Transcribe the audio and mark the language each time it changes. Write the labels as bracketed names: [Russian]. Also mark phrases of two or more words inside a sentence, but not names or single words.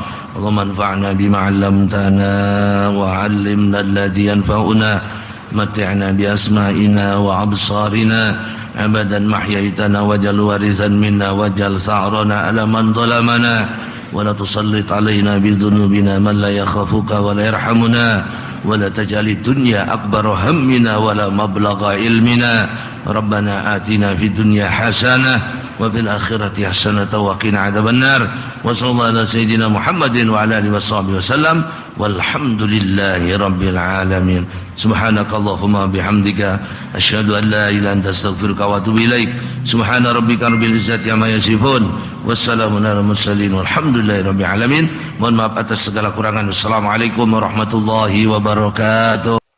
[Arabic] اللهم انفعنا بما علمتنا وعلمنا الذي ينفعنا متعنا بأسماعنا وأبصارنا أبدا ما أحييتنا واجعل وارثا منا واجعل ثأرنا على من ظلمنا ولا تسلط علينا بذنوبنا من لا يخافك ولا يرحمنا ولا تجعل الدنيا أكبر همنا ولا مبلغ علمنا. ربنا آتنا في الدنيا حسنة وفي الآخرة حسنة وقنا عذاب النار. وصلى الله على سيدنا محمد وعلى آله وصحبه وسلم والحمد لله رب العالمين. سبحانك اللهم وبحمدك أشهد أن لا إله إلا أنت أستغفرك وأتوب إليك. سبحان ربك رب العزة عما يصفون والسلام على المرسلين والحمد لله رب العالمين. [Malay] Mohon maaf atas segala kurangan. [Arabic] والسلام عليكم ورحمة الله وبركاته.